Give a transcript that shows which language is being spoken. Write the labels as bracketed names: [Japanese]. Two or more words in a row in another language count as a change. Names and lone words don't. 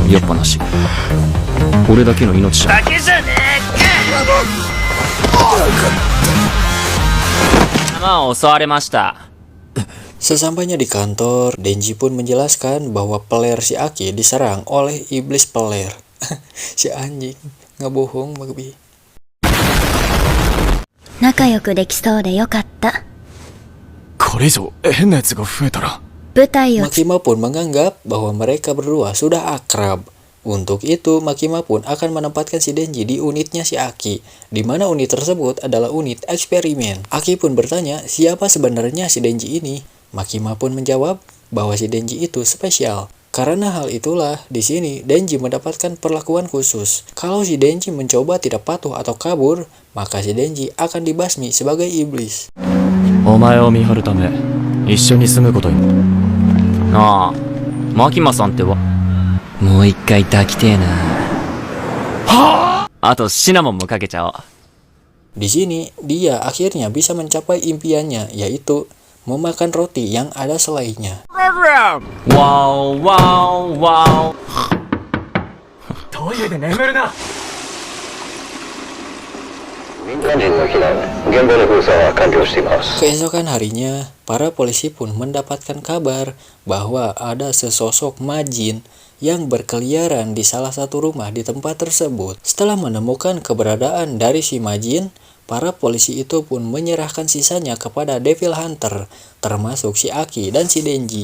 [Indonesian] Sesampainya di kantor, Denji pun menjelaskan bahwa peler si Aki diserang oleh iblis peler. Si anjing, nggak bohong, Magbi. [Japanese] 仲良くできそうでよかった。これ以上変なやつが増えたら。舞台を。 [Indonesian] Makima pun menganggap bahwa mereka berdua sudah akrab. Untuk itu, Makima pun akan menempatkan si Denji di unitnya si Aki, di mana unit tersebut adalah unit eksperimen. Aki pun bertanya siapa sebenarnya si Denji ini. Makima pun menjawab bahwa si Denji itu spesial. Karena hal itulah, di sini Denji mendapatkan perlakuan khusus. Kalau si Denji mencoba tidak patuh atau kabur, maka si Denji akan dibasmi sebagai iblis. [Japanese] お前を見張るため一緒に住むことに。ああ、マキマさんってば。もう一回抱きてえな。はあ、あとシナモンもかけちゃおう。 [Indonesian] Di sini, dia akhirnya bisa mencapai impiannya, yaitu memakan roti yang ada selainya. Wow, wow, wow. [Japanese] トイレで眠るな。 [Indonesian] Keesokan harinya, para polisi pun mendapatkan kabar bahwa ada sesosok majin yang berkeliaran di salah satu rumah di tempat tersebut. Setelah menemukan keberadaan dari si majin, para polisi itu pun menyerahkan sisanya kepada [English] Devil Hunter, [Indonesian] termasuk si Aki dan si Denji.